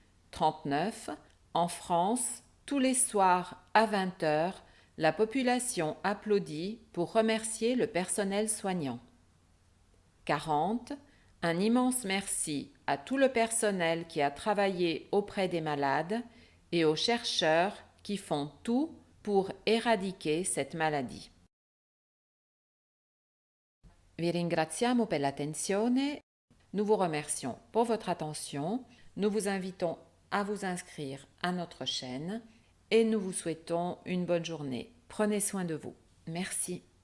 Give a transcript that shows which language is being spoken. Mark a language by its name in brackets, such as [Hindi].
[French] 39. En France, tous les soirs à 20h, la population applaudit pour remercier le personnel soignant. 40. Un immense merci à tout le personnel qui a travaillé auprès des malades et aux chercheurs qui font tout pour éradiquer cette maladie. [Italian] Vi ringraziamo per l'attenzione. [French] Nous vous remercions pour votre attention. Nous vous invitons à vous inscrire à notre chaîne et nous vous souhaitons une bonne journée. Prenez soin de vous. Merci.